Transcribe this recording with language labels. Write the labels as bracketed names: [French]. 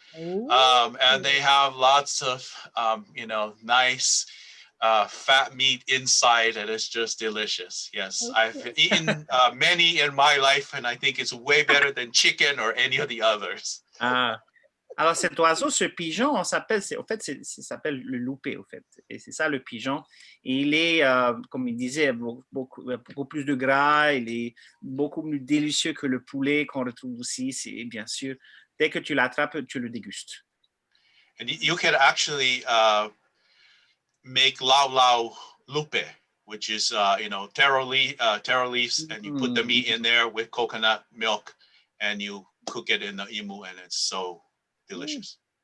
[English] And they have lots of, nice fat meat inside, and it's just delicious. Yes, okay. I've eaten many in my life, and I think it's way better than chicken or any of the others. [French] Alors, cet oiseau, ce pigeon, ça s'appelle le loupé, au fait. Et c'est ça, le pigeon. Et il est, comme il disait, beaucoup plus de gras. Il est beaucoup plus délicieux que le poulet qu'on retrouve aussi. C'est bien sûr, dès que tu l'attrapes, tu le dégustes. [English] And you can actually make lau lupe, which is, taro leaves, and you put the meat in there with coconut milk, and you cook it in the imu, and it's so delicious.